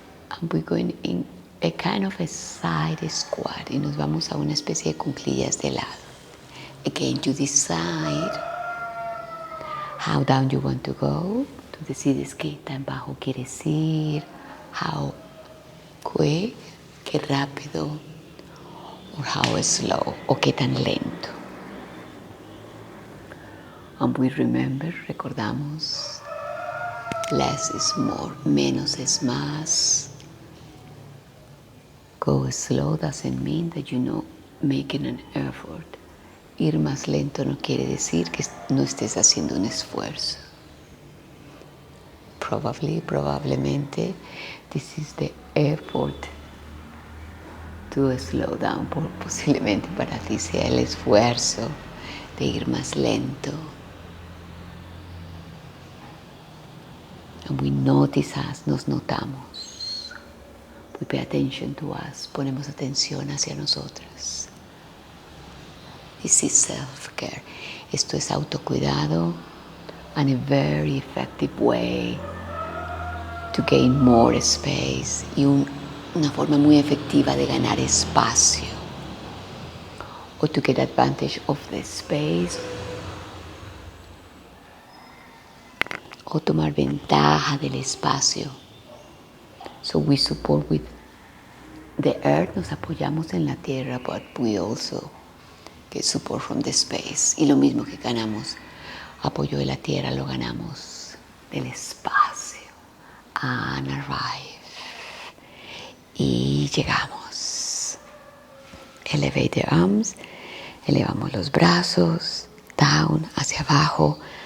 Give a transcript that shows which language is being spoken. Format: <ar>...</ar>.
<en>And we're going in a kind of a side squat.</en> <es>Y nos vamos a una especie de cuclillas de lado.</es> <en>Again, you decide how down you want to go.</en> <es>Tú decides qué tan bajo quieres ir.</es> <en>How quick,</en> <es>qué rápido.</es> <en>Or how slow,</en> <es>o qué tan lento.</es> <en>And we remember,</en> <es>recordamos,</es> <en>less is more,</en> <es>menos es más.</es> <en>Go slow doesn't mean that you're not making an effort.</en> <es>Ir más lento no quiere decir que no estés haciendo un esfuerzo. Probablemente,</es> <en>this is the effort to slow down.</en> <es>Posiblemente para ti sea el esfuerzo de ir más lento.</es> <en>And we notice us,</en> <es>nos notamos.</es> <en>We pay attention to us,</en> <es>ponemos atención hacia nosotras.</es> <en>This is self-care.</en> <es>Esto es autocuidado,</es> <en>and a very effective way to gain more space,</en> <es>y una forma muy efectiva de ganar espacio,</es> <en>or to get advantage of the space,</en> <es>o tomar ventaja del espacio.</es> <en>So we support with the earth,</en> <es>nos apoyamos en la tierra,</es> <en>but we also get support from the space.</en> <es>Y lo mismo que ganamos apoyo de la tierra, lo ganamos del espacio.</es> <en>And arrive.</en> <es>Y llegamos.</es> <en>Elevate the arms,</en> <es>elevamos los brazos,</es> <en>down,</en> <es>hacia abajo.</es>